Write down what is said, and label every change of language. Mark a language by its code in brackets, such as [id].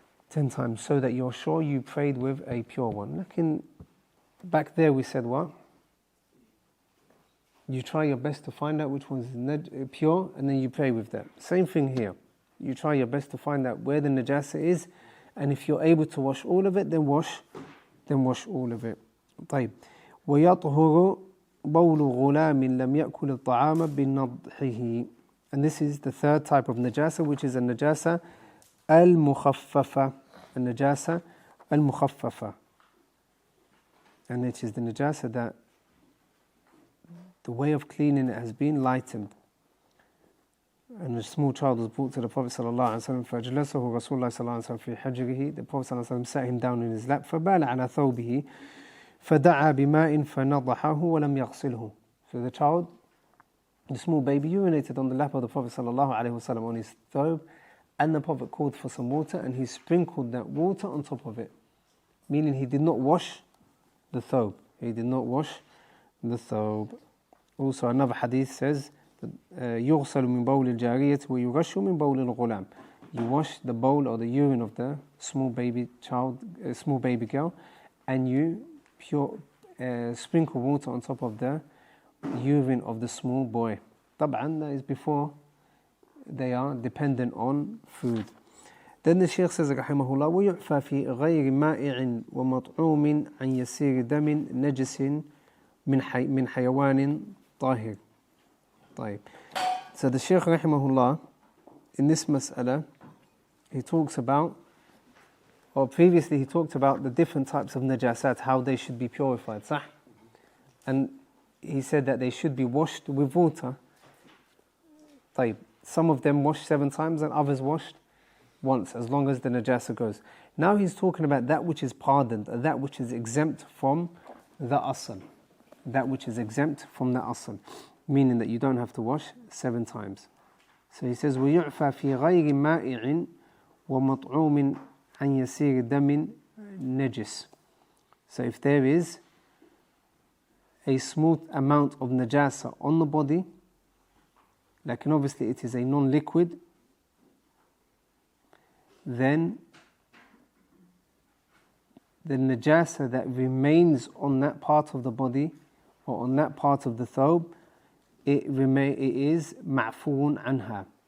[en] 10 times, so that you're sure you prayed with a pure one. Lakin back there we said what? You try your best to find out which one is pure, and then you pray with that. Same thing here. You try your best to find out where the najasa is, and if you're able to wash all of it, then wash all of it. [ar] طيب. ويطهر بول غلام لم يأكل الطعام بنضحه. [en] And this is the third type of najasa, which is a najasa al-mukhaffafa. A najasa al-mukhaffafa. And it is the najasa that the way of cleaning it has been lightened. And a small child was brought to the Prophet ﷺ, [ar] فَأَجْلَسَهُ رَسُولُ اللَّهِ ﷺ فِي حَجْرِهِ. [en] The Prophet ﷺ sat him down in his lap, [ar] فَبَالَ عَلَى ثَوْبِهِ فَدَعَى بِمَاءٍ فَنَضَحَهُ وَلَمْ يَغْسِلْهُ. [en] So the child, the small baby, urinated on the lap of the Prophet ﷺ on his thobe, and the Prophet called for some water, and he sprinkled that water on top of it. Meaning he did not wash the thobe. He did not wash the thobe. Also another hadith says, [ar] يُغْسَلُ مِنْ بَوْلِ الْجَارِيَةِ وَيُغَشُّ مِنْ بَوْلِ الْغُلَامِ. [en] You wash the bowl or the urine of the small baby girl, and you sprinkle water on top of the urine of the small boy. طبعا that is before they are dependent on food. Then the Shaykh says, [ar] رحمه الله, وَيُعْفَى فِي غَيْرِ مَائِعٍ وَمَطْعُومٍ عَنْ يَسِيرِ دَمٍ نَجِسٍ من حيوان طاهر. طيب. [en] So the Shaykh rahimahullah, in this mas'ala, he talks about, or previously he talked about the different types of najasat, how they should be purified, صح? And he said that they should be washed with water. [ar] طيب. [en] Some of them washed 7 times and others washed once, as long as the najasa goes. Now he's talking about that which is pardoned, that which is exempt from the asl. That which is exempt from the asl, meaning that you don't have to wash 7 times. So he says, [ar] وَيُعْفَى فِي غَيْرِ مَائِعٍ وَمَطْعُومٍ عَنْ يَسِيرِ دَمٍ نَجِسٍ. [en] So if there is a small amount of najasa on the body, like, and obviously it is a non-liquid, then the najasa that remains on that part of the body, or on that part of the thobe, it is ma'foon anha.